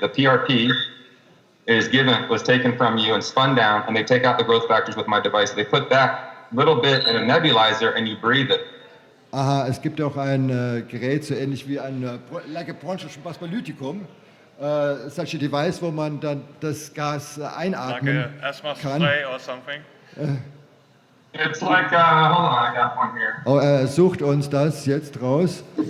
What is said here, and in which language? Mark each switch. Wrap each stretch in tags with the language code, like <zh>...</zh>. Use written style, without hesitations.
<en>The PRP was taken from you and spun down, and they take out the growth factors with my device. They put that little bit in a nebulizer, and you breathe it.</en> <de>Aha, es gibt auch ein Gerät, so ähnlich wie ein</de> <en>like a</en> <de>Bronchospalytikum,</de> <en>such a device,</en> <de>wo man dann das Gas einatmen</de> <en>Like a asthma</en> <de>kann.</de> <en>spray or something? It's like, hold on, I got one here.</en> <de>Oh, er sucht uns das jetzt raus.</de>